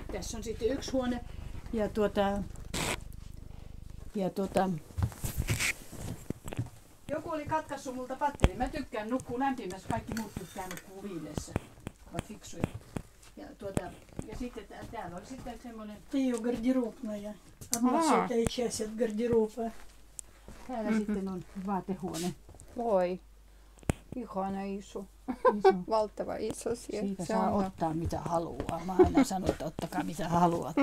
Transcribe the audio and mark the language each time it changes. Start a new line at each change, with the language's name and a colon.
Finnish: tässä on sitten yksi huone. Ja joku oli katkaissut multa patterin. Mä tykkään nukkua lämpimässä, kaikki muut tykkää nukkua viileessä. Ovat fiksuja. Ja sitten täällä oli sitten semmoinen,
Russian: Это ее гардеробная. Одна сотая часть от гардероба.
Finnish: täällä sitten on vaatehuone. Voi. Ihana iso. Valtava iso siellä. Siitä Se saa on- ottaa mitä haluaa. Mä aina sanon, että ottakaa mitä haluatte.